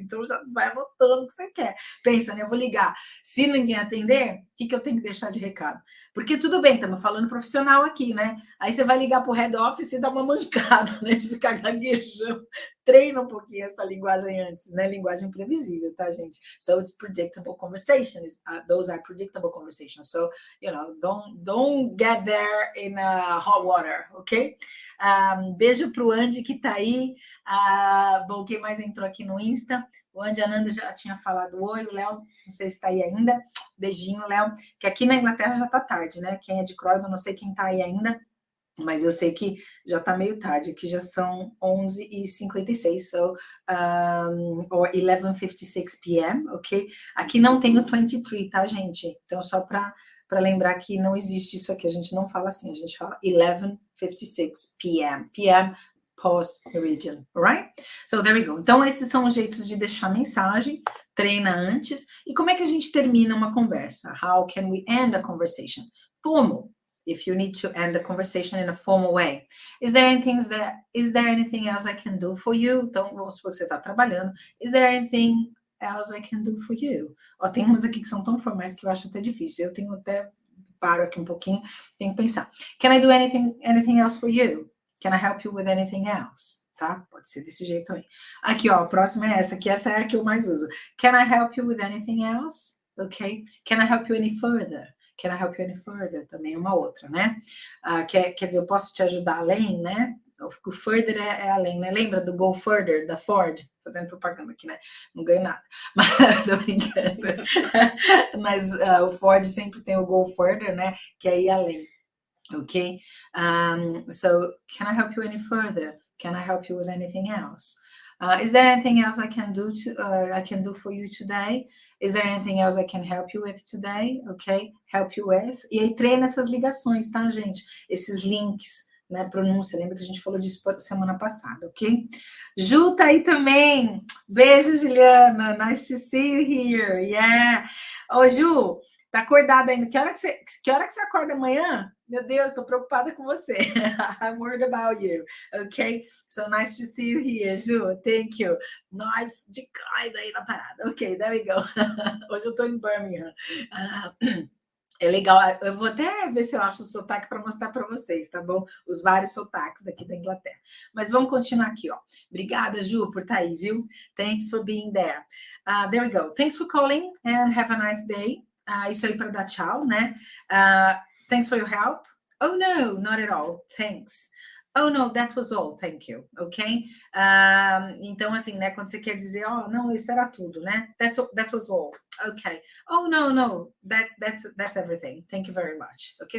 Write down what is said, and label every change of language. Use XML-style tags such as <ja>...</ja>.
<pt>Então já vai anotando o que você quer. Pensa, né? Eu vou ligar. Se ninguém atender, o que eu tenho que deixar de recado? Porque tudo bem, estamos falando profissional aqui, né? Aí você vai ligar para o head office e dá uma mancada, né? De ficar gaguejando. Treina um pouquinho essa linguagem antes, né? Linguagem previsível, tá, gente?</pt> <en>So it's predictable conversations. Those are predictable conversations. So, you know, don't get there in hot water, ok?</en> <pt>Beijo pro Andy que tá aí. Bom, quem mais entrou aqui no Insta? O Andy Ananda já tinha falado oi, o Léo, não sei se está aí ainda. Beijinho, Léo. Que aqui na Inglaterra já tá tarde, né? Quem é de Croydon, não sei quem tá aí ainda, mas eu sei que já tá meio tarde, aqui já são 11h56,</pt> <en>so, or 11:56 p.m., ok?</en> <pt>Aqui não tem o 23, tá, gente? Então, só para lembrar que não existe isso aqui, a gente não fala assim, a gente fala 11:56 p.m., p.m., post-meridian,</pt> <en>alright? So, there we go.</en> <pt>Então, esses são os jeitos de deixar mensagem, treina antes. E como é que a gente termina uma conversa?</pt> <en>How can we end a conversation? Formal. If you need to end the conversation in a formal way. Is there anything else I can do for you?</en> <pt>Então, vamos supor que você está trabalhando.</pt> <en>Is there anything else I can do for you?</en> <pt>Ó, tem umas aqui que são tão formais que eu acho até difícil. Eu tenho até, paro aqui um pouquinho, tenho que pensar.</pt> <en>Can I do anything else for you? Can I help you with anything else?</en> <pt>Tá? Pode ser desse jeito também. Aqui, ó, a próxima é essa, que essa é a que eu mais uso.</pt> <en>Can I help you with anything else? Ok? Can I help you any further? Can I help you any further?</en> <pt>Também é uma outra, né? Quer dizer, eu posso te ajudar além, né? O further é além, né? Lembra do go further, da Ford? Fazendo propaganda aqui, né? Não ganho nada. Mas, tô brincando. Mas o Ford sempre tem o go further, né? Que é ir além. Ok?</pt> <en>So, can I help you any further? Can I help you with anything else? Is there anything else I can do for you today? Is there anything else I can help you with today? Ok? Help you with.</en> <pt>E aí treina essas ligações, tá, gente? Esses links, né? Pronúncia. Lembra que a gente falou disso semana passada, ok? Ju tá aí também. Beijo, Juliana.</pt> <en>Nice to see you here. Yeah.</en> <pt>Ô, Ju, tá acordada ainda? Que hora que você acorda amanhã? Meu Deus, tô preocupada com você.</pt> <en>I'm worried about you. Ok? So nice to see you here, Ju. Thank you.</en> <pt>Nice demais aí na parada.</pt> <en>Ok, there we go.</en> <pt>Hoje eu tô em Birmingham. É legal. Eu vou até ver se eu acho o sotaque para mostrar para vocês, tá bom? Os vários sotaques daqui da Inglaterra. Mas vamos continuar aqui, ó. Obrigada, Ju, por estar aí, viu?</pt> <en>Thanks for being there. There we go. Thanks for calling and have a nice day.</en> <pt>Isso aí para dar tchau, né?</pt> <en>Thanks for your help. Oh, no, not at all. Thanks. Oh, no, that was all. Thank you. Ok?</en> <pt>Então, assim, né? Quando você quer dizer, não, isso era tudo, né?</pt> <en>That was all. Ok. Oh, no, that's everything. Thank you very much. Ok?</en>